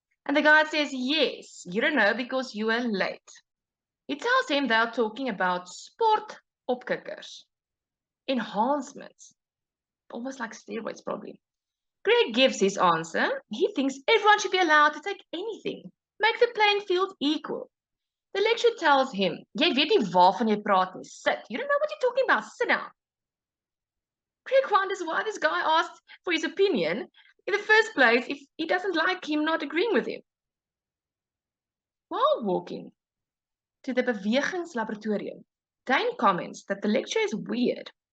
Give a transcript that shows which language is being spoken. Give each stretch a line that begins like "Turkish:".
English: And the guy says, yes, you don't know because you were late. He tells him they are talking about sport opkikkers, enhancements, almost like steroids probably. Greg gives his answer. He thinks everyone should be allowed to take anything, make the playing field equal. The lecturer tells him,
Afrikaans: jy weet nie waarvan jy praat nie, sit.
English: You don't know what you're talking about, sit down. Greg wonders why this guy asked for his opinion in the first place if he doesn't like him not agreeing with him. While walking to the bewegingslaboratorium, Dane comments that the lecturer is weird.